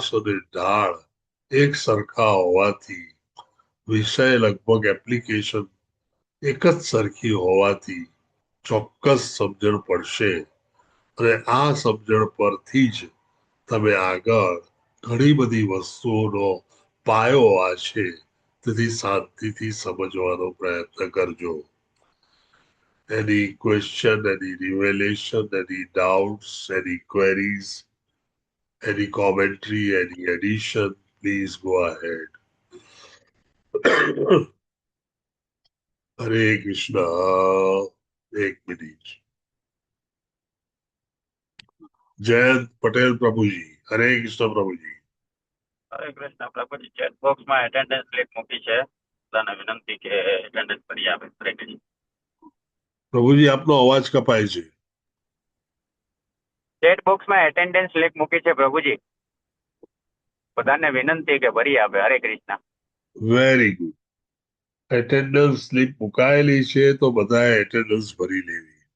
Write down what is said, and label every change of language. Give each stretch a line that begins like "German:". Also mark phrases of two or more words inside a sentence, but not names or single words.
Gujarati: અને ઢાળ એક સરખા હોવાથી, વિષય લગભગ એપ્લિકેશન એક જ સરખી હોવાથી ચોક્કસ સમજણ પડશે અને આ સમજણ પરથી જ તમે આગળ ઘણી બધી વસ્તુઓનો પાયો આ છે, તેથી શાંતિથી સમજવાનો પ્રયત્ન કરજો.
English: Any question, any revelation, any doubts, any queries, any commentary, any addition, please go ahead. Hare Krishna.
Hindi: एक मिनट. जयंत पटेल प्रभु जी. हरे कृष्ण प्रभु जी.
Gujarati: હરે કૃષ્ણ પ્રભુજી
English: chat box attendance link
Gujarati: મૂકી છે બધાને વિનંતી કે એટેન્ડન્સ ભરી આપે. હરે કૃષ્ણ. प्रभु जी आपનો અવાજ કપાય છે.
English: chat box attendance link
Gujarati: મૂકી છે પ્રભુજી, બધાને વિનંતી કે ભરી આપે. હરે કૃષ્ણ.
English: very good. attendance slip
Gujarati: મુકાયેલી છે તો બધાએ એટેન્ડન્સ ભરી લેવી.